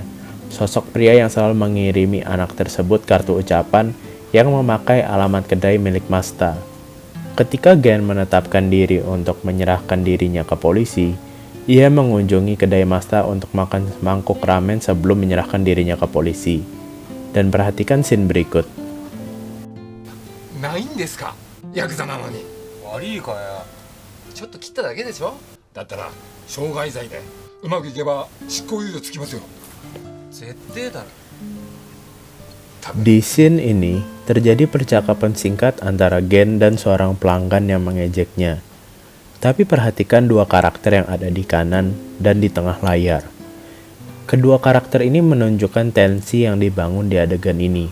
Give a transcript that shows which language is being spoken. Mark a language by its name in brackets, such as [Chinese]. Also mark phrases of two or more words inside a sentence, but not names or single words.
[Indonesian] Sosok pria yang selalu mengirimi anak tersebut kartu ucapan yang memakai alamat kedai milik Masta. Ketika Gen menetapkan diri untuk menyerahkan dirinya ke polisi, ia mengunjungi kedai Masta untuk makan semangkuk ramen sebelum menyerahkan dirinya ke polisi. Dan perhatikan scene berikut. [Japanese] ないんですか、ヤクザなのに。悪いかや。ちょっと切っただけでしょ。だったら傷害罪でうまくいけば執行猶予つきますよ。絶対だろ。 [Indonesian] Di scene ini, terjadi percakapan singkat antara Gen dan seorang pelanggan yang mengejeknya. Tapi perhatikan dua karakter yang ada di kanan dan di tengah layar. Kedua karakter ini menunjukkan tensi yang dibangun di adegan ini.